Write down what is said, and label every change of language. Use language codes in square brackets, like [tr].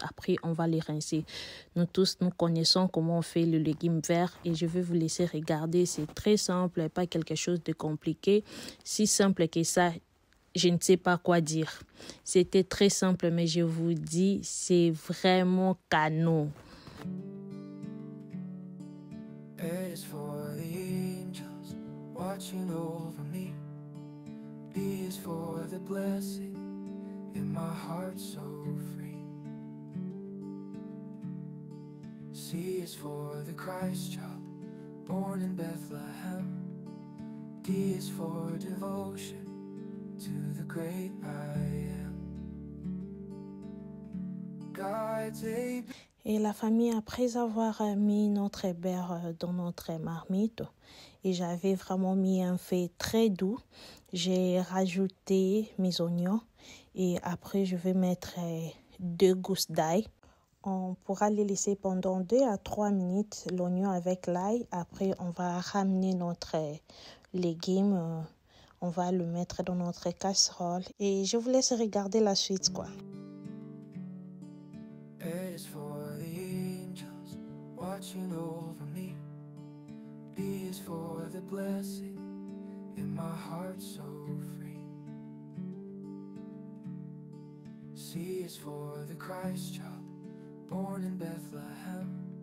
[fr] Après, on va les rincer. Nous tous, nous connaissons comment on fait le légume vert et je vais vous laisser regarder. C'est très simple, pas quelque chose de compliqué. Si simple que ça, je ne sais pas quoi dire. C'était très simple, mais je vous dis, c'est vraiment canon. [en] A is for the angels watching over me. B is for the blessing in my heart so free. C is for the Christ child born in Bethlehem. D is for devotion to the great I am. God's a... [fr] Et la famille, après avoir mis notre beurre dans notre marmite, et j'avais vraiment mis un fait très doux, j'ai rajouté mes oignons et après je vais mettre 2 gousses d'ail. On pourra les laisser pendant 2 à 3 minutes, l'oignon avec l'ail. Après, on va ramener notre légume, on va le mettre dans notre casserole et je vous laisse regarder la suite, quoi. [en] A is for the angels watching over me. B is for the blessing in my heart so free. C is for the Christ child born in Bethlehem.